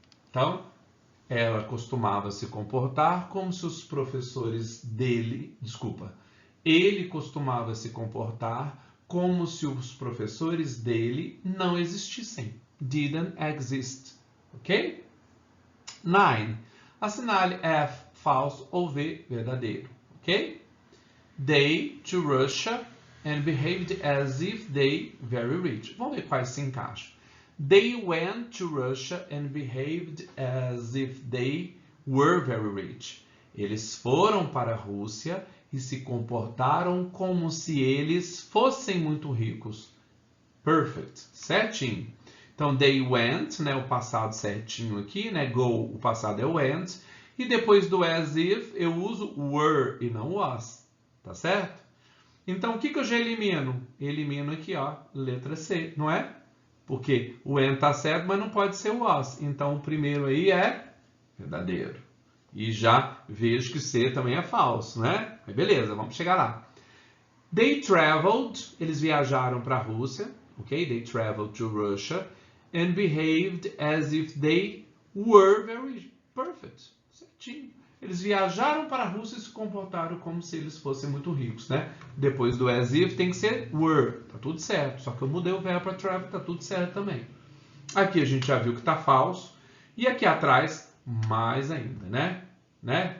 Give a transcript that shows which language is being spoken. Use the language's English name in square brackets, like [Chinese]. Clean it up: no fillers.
[Portuguese] Então, ela costumava se comportar como se os professores dele, ele costumava se comportar como se os professores dele não existissem. [English] Didn't exist. Ok? 9. [Portuguese] Assinale F falso ou V verdadeiro. Ok? [English] They to Russia and behaved as if they very rich. [Portuguese] Vamos ver quais se encaixam. [English] They went to Russia and behaved as if they were very rich. [Portuguese] Eles foram para a Rússia e se comportaram como se eles fossem muito ricos. Perfect. Certinho. Então, they went, né, o passado certinho aqui, né, go, o passado é went. E depois do as if, eu uso were e não was. Tá certo? Então, o que eu já elimino? Elimino aqui, ó, letra C, não é? Porque o went tá certo, mas não pode ser o was. Então, o primeiro aí é verdadeiro. E já vejo que C também é falso, né? Mas beleza, vamos chegar lá. [English] They traveled, [Portuguese] eles viajaram para a Rússia, ok? [English] They traveled to Russia and behaved as if they were very perfect. [Portuguese] Certinho. Eles viajaram para a Rússia e se comportaram como se eles fossem muito ricos, né? Depois do as if tem que ser were, tá tudo certo. Só que eu mudei o verbo para travel, tá tudo certo também. Aqui a gente já viu que tá falso. E aqui atrás, mais ainda, né?